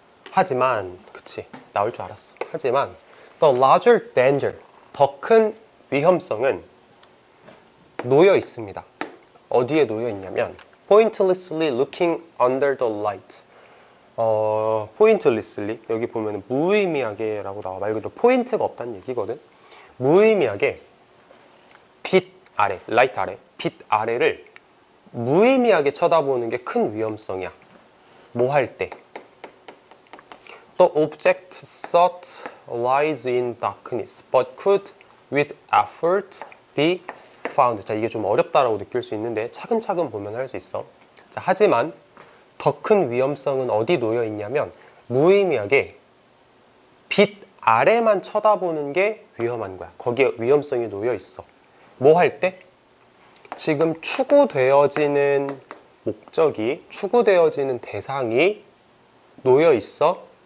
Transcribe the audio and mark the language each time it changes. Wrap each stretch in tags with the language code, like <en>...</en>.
<ko>하지만, 그치, 나올 줄 알았어. 하지만</ko> <en>the larger danger,</en> <ko>더 큰 위험성은 놓여 있습니다. 어디에 놓여 있냐면</ko> <en>pointlessly looking under the light.</en> <ko>pointlessly, 여기 보면 무의미하게 라고 나와. 말 그대로 포인트가 없다는 얘기거든. 무의미하게 빛 아래, 라이트 아래, 빛 아래를 무의미하게 쳐다보는 게 큰 위험성이야. 뭐 할 때?</ko> <en>The object sought lies in darkness, but could with effort be found.</en> <ko>자, 이게 좀 어렵다라고 느낄 수 있는데 차근차근 보면 할 수 있어. 자, 하지만 더 큰 위험성은 어디 놓여 있냐면 무의미하게 빛 아래만 쳐다보는 게 위험한 거야. 거기에 위험성이 놓여 있어. 뭐 할 때? 지금 추구되어지는 목적이, 추구되어지는 대상이 놓여 있어.</ko>